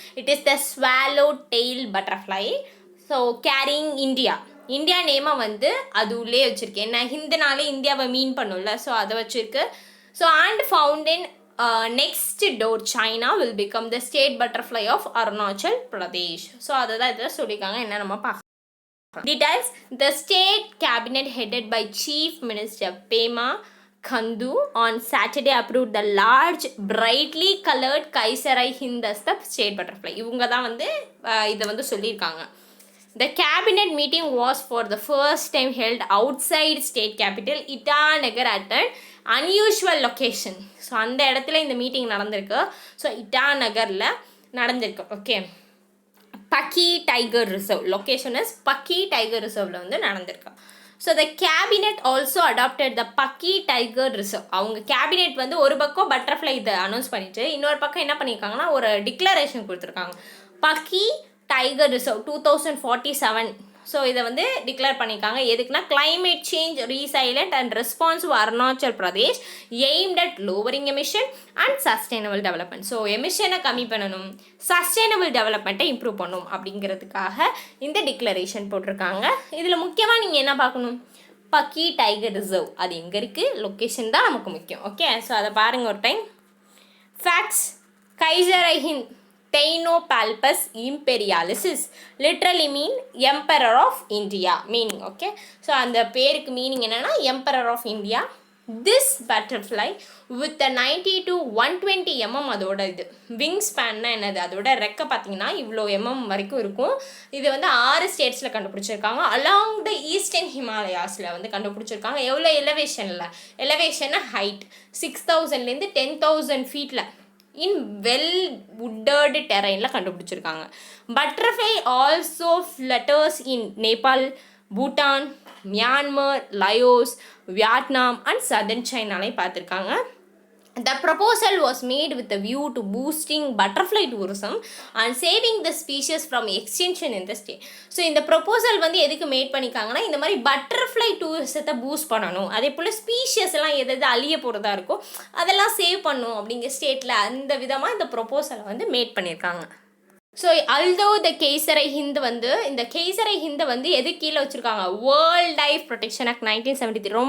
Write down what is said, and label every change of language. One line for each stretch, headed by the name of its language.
English: It is the swallowtail butterfly. So carrying India
Tamil: நேமை வந்து அது உள்ளே வச்சுருக்கு. என்ன, ஹிந்துனாலே இந்தியாவை மீன் பண்ணும்ல, ஸோ அதை வச்சுருக்கு.
English: So and found in next door China will become the state butterfly of Arunachal Pradesh.
Tamil: So அதை தான் இதில் சொல்லியிருக்காங்க. என்ன நம்ம பார்க்கலாம்.
English: Details: the state cabinet headed by Chief Minister Pema Khandu on Saturday approved the large brightly colored Kaisar I Hind as the state butterfly.
Tamil: இவங்க தான் வந்து இதை வந்து சொல்லியிருக்காங்க.
English: The cabinet meeting was for the first time held outside state capital Itanagar at an unusual location.
Tamil: So அந்த இடத்துல இந்த meeting நடந்திருக்கு. ஸோ இட்டாநகரில் நடந்திருக்கு. ஓகே, பக்கி டைகர் ரிசர்வ், லொக்கேஷன் இஸ் பக்கி டைகர் ரிசர்வில் வந்து நடந்திருக்கு.
English: So the cabinet also adopted the Pakke tiger reserve.
Tamil: அவங்க கேபினெட் வந்து ஒரு பக்கம் பட்டர்ஃப்ளை இதை அனௌன்ஸ் பண்ணிட்டு இன்னொரு பக்கம் என்ன பண்ணியிருக்காங்கன்னா ஒரு டிக்ளரேஷன் கொடுத்துருக்காங்க, பக்கி டைகர் ரிசர்வ் 2047. ஸோ இதை வந்து டிக்ளேர் பண்ணியிருக்காங்க. எதுக்குன்னா
English: Climate change resilient and responsive Arunachal Pradesh aimed at lowering emission and sustainable development.
Tamil: So எமிஷனை கம்மி பண்ணணும், சஸ்டைனபிள் டெவலப்மெண்ட்டை இம்ப்ரூவ் பண்ணணும் அப்படிங்கிறதுக்காக இந்த டிக்ளரேஷன் போட்டிருக்காங்க. இதில் முக்கியமாக நீங்கள் என்ன பார்க்கணும், பக்கி டைகர் ரிசர்வ் அது எங்கே இருக்குது, லொக்கேஷன் தான் நமக்கு முக்கியம். ஓகே, ஸோ அதை பாருங்கள் ஒரு time. Facts: Kaiser I Hind
English: Theanopalpus imperialis literally mean emperor of India meaning. Okay, so
Tamil: அந்த பேருக்கு மீனிங் என்னன்னா
English: emperor of India. This butterfly with the 90 to 120
Tamil: அதோட இது விங் ஸ்பேன்னா என்னது, அதோட ரெக்கை பார்த்தீங்கன்னா இவ்வளோ வரைக்கும் இருக்கும். இது வந்து 6 ஸ்டேட்ஸில் கண்டுபிடிச்சிருக்காங்க.
English: along the eastern ஹிமாலயாஸில்
Tamil: வந்து கண்டுபிடிச்சிருக்காங்க. எவ்வளோ எலவேஷன்னா ஹைட் 6000லேருந்து 10,000 ஃபீட்டில்
English: in well வுட்டர்டு டெரைனில்
Tamil: கண்டுபிடிச்சிருக்காங்க.
English: Butterfly also flutters in Nepal, Bhutan, Myanmar, Laos, Vietnam and southern சைனாலையும் பார்த்துருக்காங்க. The proposal was made with a view to boosting butterfly tourism and saving the species from extinction in the state.
Tamil: So இந்த proposal வந்து எதுக்கு mat பண்ணிக்காங்கன்னா, இந்த மாதிரி butterfly டூரிசத்தை boost பண்ணணும், அதே போல் species எல்லாம் எது அழிய போகிறதா இருக்கோ அதெல்லாம் சேவ் பண்ணணும் அப்படிங்கிற ஸ்டேட்டில் அந்த விதமாக இந்த ப்ரொபோசலை வந்து மேட் பண்ணியிருக்காங்க. ஸோ அல்தோ த கேசரை ஹிந்த் வந்து இந்த கேசரை ஹிந்தை வந்து எது கீழே வச்சுருக்காங்க, வேர்ல்ட் லைஃப் ப்ரொடெக்ஷன் ஆக்ட் 1973.